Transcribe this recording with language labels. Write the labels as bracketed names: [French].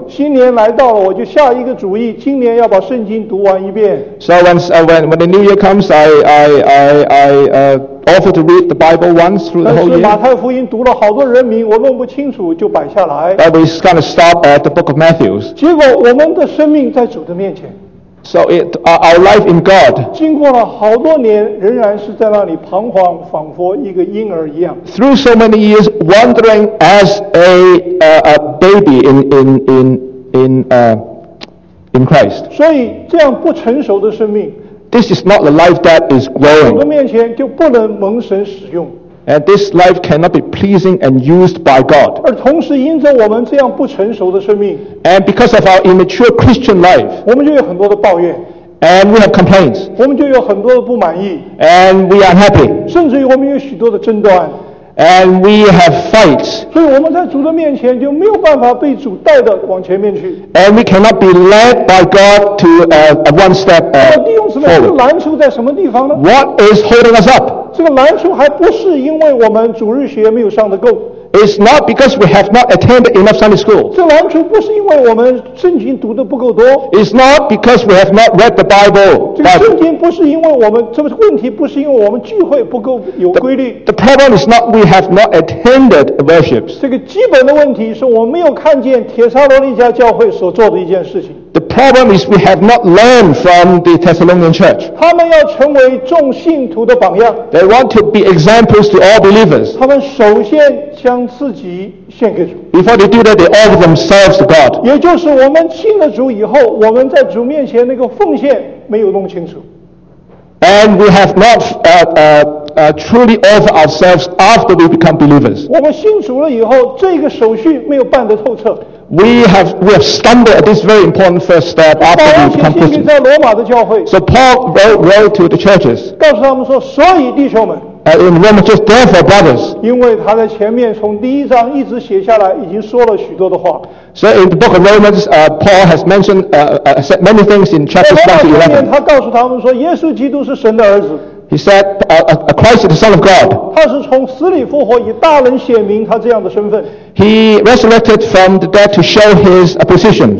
[Chinese] 新年来到了，我就下一个主意，今年要把圣经读完一遍。 [English] So when the new year comes, I offer to read the Bible once through the whole year. [Chinese] 但是马太福音读了好多人名，我弄不清楚就摆下来。 [English] But we kind of stop at the book of Matthews. [Chinese] 结果我们的生命在主的面前。 [English] So it, our life in God. [Chinese] 经过了好多年，仍然是在那里彷徨，仿佛一个婴儿一样。 [English] Through so many years, wandering as a baby in Christ. [Chinese] 所以这样不成熟的生命。 [English] This is not the life that is growing. [Chinese] 在主的面前就不能蒙神使用。 [English] And this life cannot be pleasing and used by God. [Chinese] 而同时因着我们这样不成熟的生命。 [English] And because of our immature Christian life. [Chinese] 我们就有很多的抱怨。 [English] And we have complaints. [Chinese] 我们就有很多的不满意。 [English] And we are unhappy. [Chinese] 甚至于我们有许多的争端。 [English] And we have fights. [Chinese] 所以我们在主的面前就没有办法被主带的往前面去。 [English] And we cannot be led by God to one step forward. [Chinese] 弟兄姊妹，这个拦阻在什么地方呢？ [English] What is holding us up? [Chinese] 这个难处还不是因为我们主日学没有上得够。 [English] It's not because we have not attended enough Sunday school. [Chinese] 这难处不是因为我们圣经读得不够多。 [English] It's not because we have not read the Bible. [Chinese] 这个圣经不是因为我们，这个问题不是因为我们聚会不够有规律。 [English] The problem is not we have not attended worships. [Chinese] 这个基本的问题是我们没有看见帖撒罗尼迦教会所做的一件事情。 [English] The problem is we have not learned from the Thessalonian church. [Chinese] 他们要成为众信徒的榜样。 [English] They want to be examples to all believers. [Chinese] 他们首先将自己献给主。 [English] Before they do that, they offer themselves to God. [Chinese] 也就是我们信了主以后，我们在主面前那个奉献没有弄清楚。 [English] And we have not truly offer ourselves after we become believers. [Chinese] 我们信主了以后，这个手续没有办得透彻。 [English] We have stumbled at this very important first step after we become Christians. So Paul wrote to the churches. [Chinese] 告诉他们说，所以弟兄们。 [English] In Romans, just therefore, brothers. [Chinese] 因为他在前面从第一章一直写下来，已经说了许多的话。 [English] So in the book of Romans, Paul has mentioned said many things in chapters 1 to 11. [Chinese] 他告诉他们说，耶稣基督是神的儿子。 [English] He said, Christ is the Son of God. [Chinese] 他是从死里复活，以大能显明他这样的身份。 [English] He resurrected from the dead to show his position.